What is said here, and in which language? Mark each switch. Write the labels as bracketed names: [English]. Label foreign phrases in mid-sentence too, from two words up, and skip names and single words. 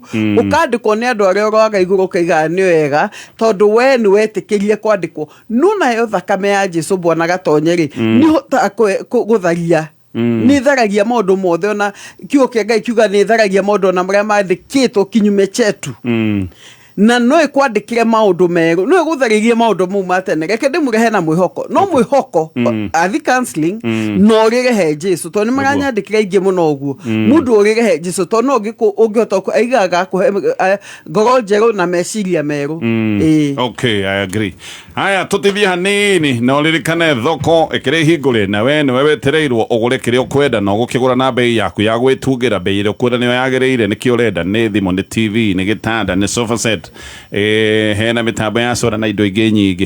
[Kikuyu] Ũkandĩkwo nĩ andũ arĩa ũroaga igũrũ ũkaigaga nĩ wega, tondũ we nĩ wetĩkĩrire kwandĩkwo. No nayo thakame ya Jesũ Bwana gatonye rĩ, nĩ hotaga gũtharia. Nĩ tharagia maũndũ mothe, ona kiugo kĩa Ngai kiuga nĩ tharagia maũndũ ona marĩa mandĩkĩtwo [Swahili] kinyume chetu. [Kikuyu] Na no ikwandĩkire maũndũ merũ, no igũtharirie maũndũ mau ma tene. Reke ndĩmũrehe na mwĩhoko. No mwĩhoko athi counseling no ũrĩrehe Jesũ, tondũ nĩ maranyandĩkĩra ingĩ mũno ũguo. Mũndũ ũrĩrehe Jesũ, tondũ no ũngĩhota aigaga kũhe ngoro njerũ na meciria merũ. [English] Okay, I agree. [Kikuyu] Haya, tũtithie hanini na ũririkane thoko ĩkĩrĩ hingũre, na we nĩwe wetereirwo ũgũre kĩrĩa ũkwenda na ũgũkĩgũra na bei yaku ya gwĩtungĩra. Bei ĩrĩa ũkwenda nĩyo yagĩrĩire, nĩkĩo ũrenda, nĩ thimũ, nĩ TV, nĩ gĩtanda, nĩ [English] sofa set. [Kikuyu] Hena mitambo ya soda na indo ingĩ nyingĩ.